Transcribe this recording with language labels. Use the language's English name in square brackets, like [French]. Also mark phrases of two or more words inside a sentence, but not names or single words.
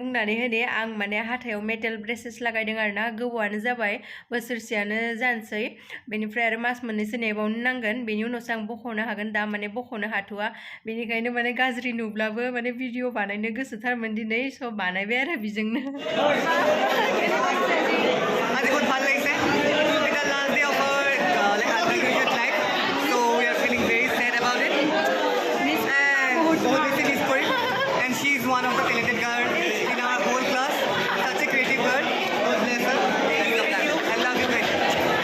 [Bodo] बुंनानै होनि आं माने हाथायाव मेटेल ब्रेसेस लागायदों आरोना गोबावानो जाबाय बोसोरसेयानो जानोसै बेनिफ्राय आरो मास मोननैसो नेबावनो नांगोन बेनि उनावसो आं बख'नो हागोन दा माने बख'नो हाथ'वा बेनिखायनो माने गाज्रि नुब्लाबो माने भिडिअ बानायनो गोसोथारमोन दिनै स' बानायबाय आरो बेजोंनो [English] one of the talented girls in our whole class. Such a creative girl. God bless her. I love you very much.